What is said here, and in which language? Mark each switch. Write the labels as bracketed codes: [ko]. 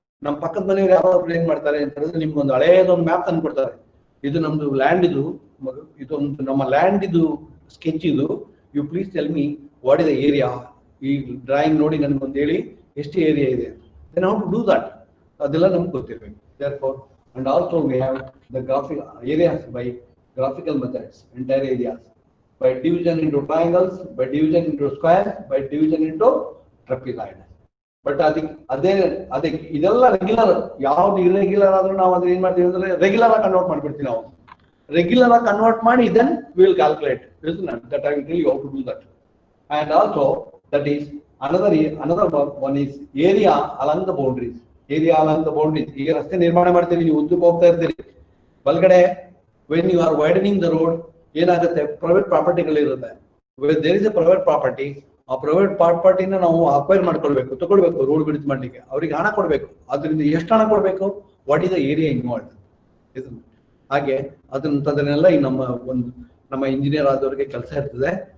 [kn] ನಮ್ಮ ಪಕ್ಕದ ಮನೆಯವರು ಯಾರು ಏನ್ ಮಾಡ್ತಾರೆ ಅಂತ ಹೇಳಿದ್ರೆ, ನಿಮ್ಗೆ ಒಂದು ಹಳೆಯದೊಂದು ಮ್ಯಾಪ್ ತಂದು ಕೊಡ್ತಾರೆ, ಇದು ನಮ್ದು ಲ್ಯಾಂಡ್, ಇದೊಂದು ನಮ್ಮ ಲ್ಯಾಂಡ್ ಇದು ಸ್ಕೆಚ್ ಇದು, [en] You please tell me what is the area. [kn] ಈ ಡ್ರಾಯಿಂಗ್ ನೋಡಿ ನನ್ಗೊಂದು ಹೇಳಿ ಎಷ್ಟು ಏರಿಯಾ ಇದೆ. [en] then how to do that, [kn] ಅದೆಲ್ಲ ನಮ್ಗೆ ಗೊತ್ತಿರಬೇಕು. [en] therefore and also we have the graphic areas by graphical methods, entire areas by division into triangles, by division into squares, by division into trapezoid. [kn] But ಅದೇ ಇದೆಲ್ಲ regular. ಯಾವ್ದು irregular ಆದ್ರೂ ನಾವು ಅದನ್ನ ಏನ್ ಮಾಡ್ತೀವಿ ಅಂದ್ರೆ ರೆಗ್ಯುಲರ್ ಆಗಿ ಕನ್ವರ್ಟ್ ಮಾಡ್ಬಿಡ್ತೀವಿ. ನಾವು ರೆಗ್ಯುಲರ್ ಆಗಿ ಕನ್ವರ್ಟ್ ಮಾಡಿ [en] Then will calculate that I will tell you how to do that. And also that is another one is area along the boundaries. Area along the boundaries. [kn] ಈಗ ರಸ್ತೆ ನಿರ್ಮಾಣ ಮಾಡ್ತೀರಿ, ನೀವು ಉದ್ದಕ್ಕೆ ಹೋಗ್ತಾ ಇರ್ತೀರಿ, ಬಲ್ಗಡೆ [en] when you are widening the road [kn] ಏನಾಗುತ್ತೆ, private ಪ್ರಾಪರ್ಟಿಗಳಿರುತ್ತೆ. [en] there is a private property, [kn] ಆ ಪ್ರೈವೇಟ್ ಪ್ರಾಪರ್ಟಿನ ನಾವು ಅಕ್ವೈರ್ ಮಾಡ್ಕೊಳ್ಬೇಕು, ತಗೊಳ್ಬೇಕು, ರೋಡ್ ಬಿಡ್ತು ಮಾಡ್ಲಿಕ್ಕೆ ಅವ್ರಿಗೆ ಹಣ ಕೊಡ್ಬೇಕು. ಅದರಿಂದ ಎಷ್ಟು ಹಣ ಕೊಡ್ಬೇಕು, [en] What is the area involve. [kn] ಹಾಗೆ ಅದನ್ನೆಲ್ಲ ನಮ್ಮ ಇಂಜಿನಿಯರ್ ಆದವ್ರಿಗೆ ಕೆಲಸ ಇರ್ತದೆ.